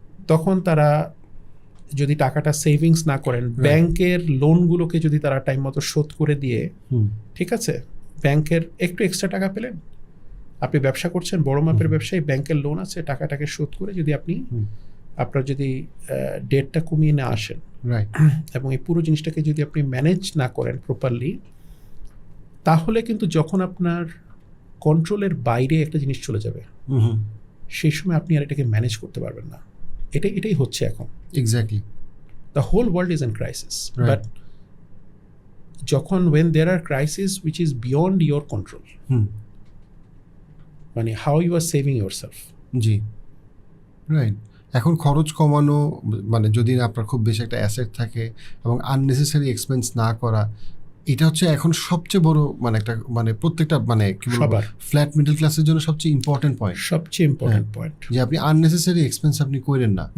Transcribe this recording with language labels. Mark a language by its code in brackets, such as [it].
[bn] তখন তারা যদি টাকাটা সেভিংস না করেন, ব্যাংকের লোনগুলোকে যদি তারা টাইম মতো শোধ করে দিয়ে, ঠিক আছে, ব্যাংকের একটু এক্সট্রা টাকা পেলেন, আপনি ব্যবসা করছেন, বড় মাপের ব্যবসায়ী, ব্যাংকের লোন আছে, টাকাটাকে শোধ করে যদি আপনি আপনার যদি ডেটটা কমিয়ে না আসেন, এবং এই পুরো জিনিসটাকে যদি আপনি ম্যানেজ না করেন প্রপারলি, তাহলে কিন্তু যখন আপনার কন্ট্রোলের বাইরে একটা জিনিস চলে যাবে, সেই সময় আপনি আর এটাকে ম্যানেজ করতে পারবেন না। এটাই হচ্ছে এখন। [en] Exactly. The whole world is in crisis, but [bn] যখন [en] when there are crises which is beyond your control, [bn] মানে [en] how you are saving yourself. [bn] G, right. এখন খরচ কমানো, মানে যদি আপনার খুব বেশি একটা অ্যাসেট থাকে এবং আননেসেসারি এক্সপেন্স না করা, এটা হচ্ছে এখন সবচেয়ে বড় মানে একটা মানে প্রত্যেকটা মানে কি বলবো সবার। ফ্ল্যাট মিডল ক্লাসের জন্য সবচেয়ে ইম্পর্টেন্ট পয়েন্ট, সবচেয়ে ইম্পর্টেন্ট পয়েন্ট যে আপনি আননেসেসারি এক্সপেন্স আপনি করেন না,